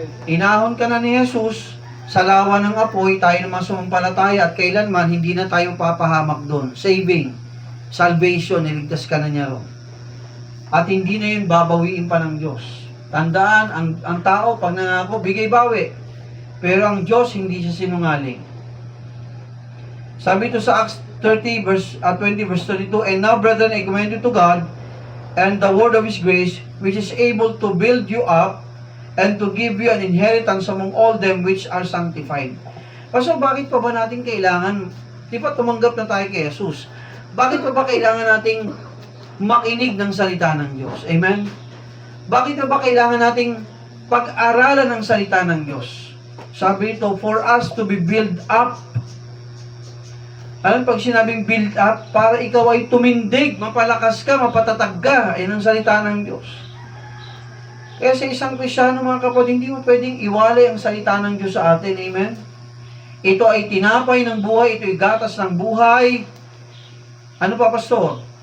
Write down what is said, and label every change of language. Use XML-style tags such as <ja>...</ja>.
<tl>Inahon ka na ni Jesus sa lawa ng apoy, tayo naman sumampalataya at kailanman hindi na tayo papahamak doon. Saving, salvation, niligtas ka na niya ron. At hindi na yun babawiin pa ng Diyos. Tandaan, ang tao pag nangako, bigay bawi. Pero ang Diyos hindi siya sinungaling. Sabi ito sa</tl> <en>Acts 20 verse 32, and now brethren, I commend you to God and the word of His grace, which is able to build you up and to give you an inheritance among all them which are sanctified.</en> <tl>So, bakit pa ba natin kailangan, di ba tumanggap na tayo kay Jesus? Bakit pa ba kailangan nating makinig ng salita ng Diyos? Amen? Bakit pa ba kailangan nating pag-aralan ng salita ng Diyos? Sabi ito,</tl> <en>for us to be built up.</en> <tl>Alam, pag sinabing build up, para ikaw ay tumindig, mapalakas ka, mapatatag ka, ay ng salita ng Diyos. Kaya sa isang Kristyano, mga kapatid, hindi mo pwedeng iwalay ang salita ng Diyos sa atin. Amen? Ito ay tinapay ng buhay, ito ay gatas ng buhay. Ano pa, pastor?</tl>